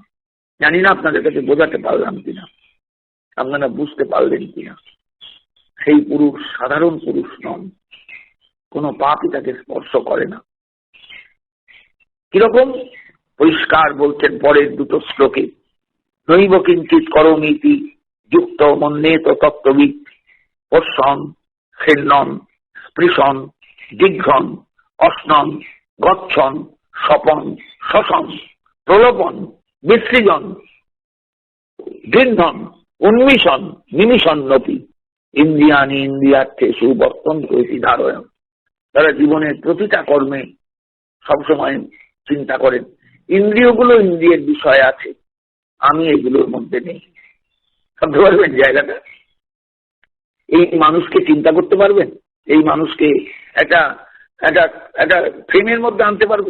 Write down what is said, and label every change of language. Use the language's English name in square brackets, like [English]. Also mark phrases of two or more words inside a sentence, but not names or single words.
[Bangla] জানি না আপনাদের কাছে বোঝাতে পারলাম কিনা, আপনারা বুঝতে পারলেন কিনা। সেই পুরুষ সাধারণ পুরুষ নন, কোনো পাপই তাকে স্পর্শ করে না। কিরকম? পরিষ্কার বলছেন পরের দুটো শ্লোকে, [Sanskrit] নৈব কিঞ্চিৎ করোমিতি যুক্ত মন্যেত তত্ত্ববিদ পশ্যন খিন্নন স্পৃশন জিঘ্রন অশ্নন গচ্ছন স্বপন শশন প্রলোভন বিসৃজন গৃহ্ণন উন্মিষণ নিমিষন্নপি ইন্দ্রিয়ানি ইন্দ্রিয়ার্থে সুবর্তন্ত ইতি ধারয়ন। [Bangla] তারা জীবনের প্রতিটা কর্মে সবসময় চিন্তা করেন, ইন্দ্রিয়গুলো ইন্দ্রিয়ের বিষয় আছে, আমি এগুলোর মধ্যে নেই। ভাবতে পারবেন জায়গাটা? এই মানুষকে চিন্তা করতে পারবেন? এই মানুষকে একটা একটা একটা ফ্রেমের মধ্যে আনতে পারবেন?